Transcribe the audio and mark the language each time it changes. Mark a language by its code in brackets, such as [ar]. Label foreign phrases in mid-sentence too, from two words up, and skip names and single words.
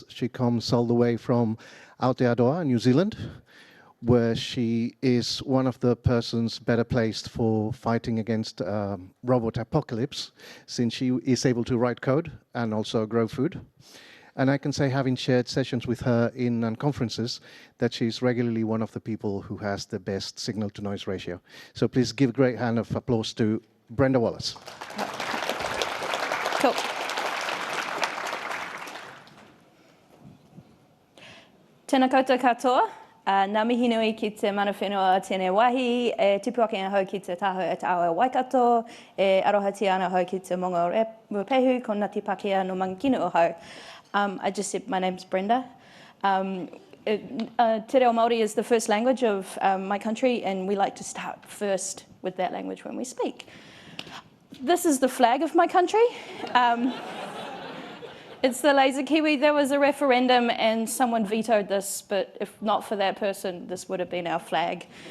[en] She comes all the way from Aotearoa, New Zealand, where she is one of the persons better placed for fighting against robot apocalypse, since she is able to write code and also grow food. And I can say, having shared sessions with her in conferences, that she's regularly one of the people who has the best signal-to-noise ratio. So please give a great hand of applause to Brenda Wallace. Cool. [mi] Tēnā koutou katoa. Nā mihi nui ki te mana whenua tēnei wahi, e tipu ake ana hau ki te taho e te awa Waikato, e arohati ana hau ki te mongo Ruapehu, ko Ngāti Pākehā no Mangakino o hau. [en] I just said my name's Brenda. Te reo Māori is the first language of my country, and we like to start first with that language when we speak. This is the flag of my country. It's the laser kiwi. There was a referendum and someone vetoed this, but if not for that person, this would have been our flag.